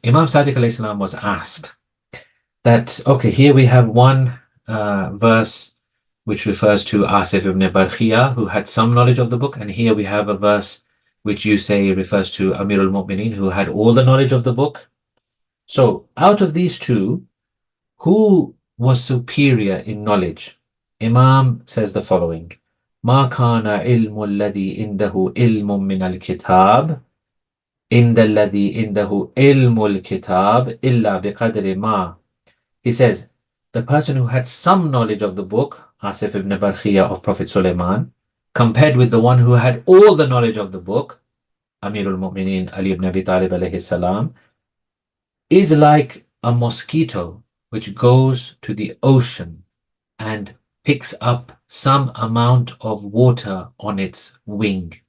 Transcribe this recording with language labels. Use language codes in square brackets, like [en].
[en] Imam Sadiq alayhi salam was asked that, okay, here we have one verse which refers to Asif ibn Barkhia, who had some knowledge of the book, and here we have a verse which you say refers to Amirul Mu'mineen, who had all the knowledge of the book. So out of these two, who was superior in knowledge? Imam says the following: [ar] ما كان علم الذي عنده علم من الكتاب عند الذي عنده علم الكتاب إلا بقدر ما. [en] He says, the person who had some knowledge of the book, Asif ibn Barkhia of Prophet Sulaiman, compared with the one who had all the knowledge of the book, Amirul Mu'mineen Ali ibn Abi Talib alayhi salam, is like a mosquito which goes to the ocean and picks up some amount of water on its wing.